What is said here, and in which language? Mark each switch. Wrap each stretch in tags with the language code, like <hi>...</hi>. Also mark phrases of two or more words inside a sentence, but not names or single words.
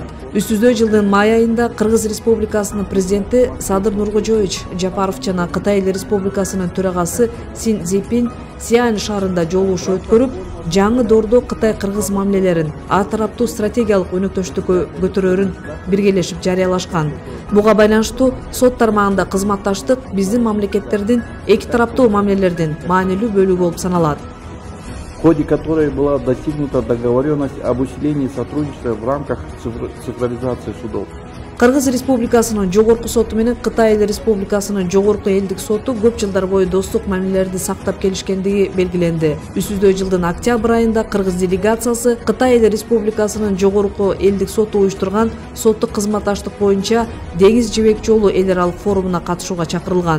<ky>Үстүздө жылдын май айында Кыргыз Республикасынын президенти Садыр Нуркожоевич Жапаров жана Кытай Республикасынын төрагасы Син Цзиньпин Сиань шаарында жолугушуу өткөрүп, жаңы доордо Кытай-Кыргыз мамилелерин ар тараптуу стратегиялык өнөктөштүккө көтөрөөрүн биргелешип жарыялашкан. Буга байланыштуу сот тармагында кызматташтык биздин мамлекеттердин эки тараптуу мамилелердин маанилүү бөлүгү болуп саналат.</ky> <ru>В ходе которой была достигнута договоренность об усилении сотрудничества в рамках цифровизации судов.</ru> <ky>Кыргыз Республикасынын жогорку соту менен Кытай Республикасынын жогорку элдик соту көп жылдар бою достук мамилелерди сактап келишкендиги белгиленди. Үстүздө жылдын октябрь айында Кыргыз делегациясы Кытай Республикасынын жогорку элдик соту уюштурган соттук кызматташтык боюнча Деңиз жибек жолу эл аралык форумуна катышууга чакырылган.</ky>